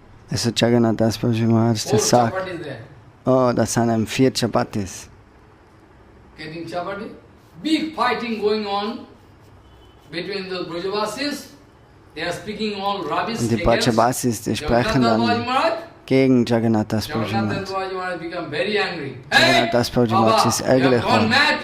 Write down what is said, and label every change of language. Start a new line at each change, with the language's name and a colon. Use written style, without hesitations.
German: Also Jagannath Das Babaji Maharaj, der sagt, oh, das sind 4 Chapatis.
English: Getting chapati? Big fighting going on between the Brajavasis. They are speaking all rubbish.
German: Und die Brajavasis, die sprechen dann gegen Jagannath Das Babaji Maharaj. Jagannath Das Babaji Maharaj ist ärgerlich geworden.